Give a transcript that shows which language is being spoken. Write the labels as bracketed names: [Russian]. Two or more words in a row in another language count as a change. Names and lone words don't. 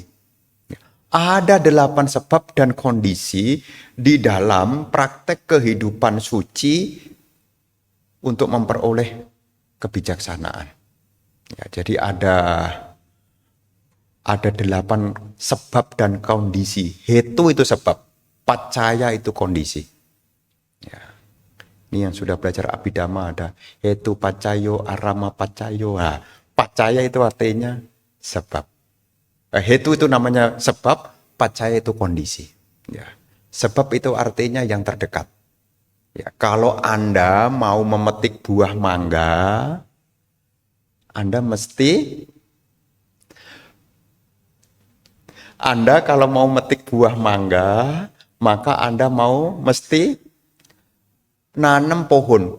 [Indonesian] Ya, ada 8 sebab dan kondisi di dalam praktek kehidupan suci untuk memperoleh kebijaksanaan. Ya, jadi ada 8 sebab dan kondisi. Hetu itu sebab, pacaya itu kondisi. Ya. Ini yang sudah belajar Abhidhamma ada [Pali] hetu pacayo, arama pacayo. [Indonesian] Nah, pacaya itu artinya sebab. Hetu itu namanya sebab, pacaya itu kondisi. Ya. Sebab itu artinya yang terdekat. Ya, kalau Anda mau memetik buah mangga, Anda kalau mau metik buah mangga, maka Anda mesti nanam pohon.